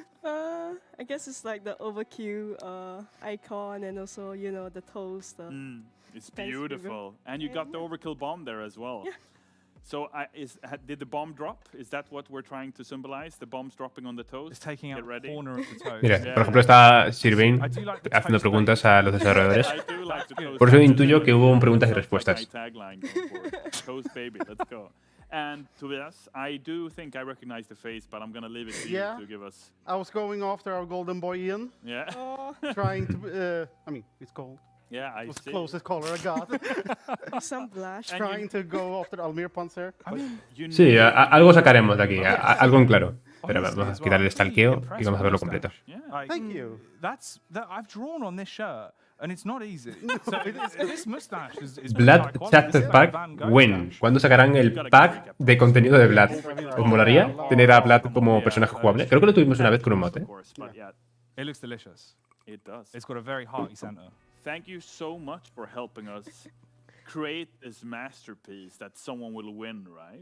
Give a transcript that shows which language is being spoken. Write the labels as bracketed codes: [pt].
[en] I guess it's like the overkill icon and also, you know, the toast. It's beautiful. And you got the overkill bomb there as well. Yeah. So did the bomb drop? Is that what we're trying to symbolize? The bomb's dropping on the toast? It's taking out Get ready. the corner of the toast. [es] Mira, por ejemplo, está Sirvain haciendo preguntas a los desarrolladores. Por eso intuyo que hubo preguntas y respuestas. [en] Toast baby, let's go. And to us, I do think I recognize the face, but I'm gonna leave it to you to give us. I was going after our golden boy Ian, Yeah. trying to. I mean, it's cold. Yeah, I It was the see. closest color I got. Some blush. Trying to go after the Almir Panzer. I mean, [es] Sí, algo sacaremos de aquí, algo en claro. Pero vamos a quitar el stalkeo y vamos a verlo completo. [en] Like, Thank you. I've drawn on this shirt, and it's not easy. So this mustache is Blood Chapter Pack when. [es] ¿Cuándo sacarán el pack de contenido de Blood? ¿Os molaría tener a Blood como personaje jugable? Creo que lo tuvimos una vez con un mod, ¿eh? [en] It looks delicious. It does. It's got a very hearty center. Thank you so much for helping us create this masterpiece that someone will win, right?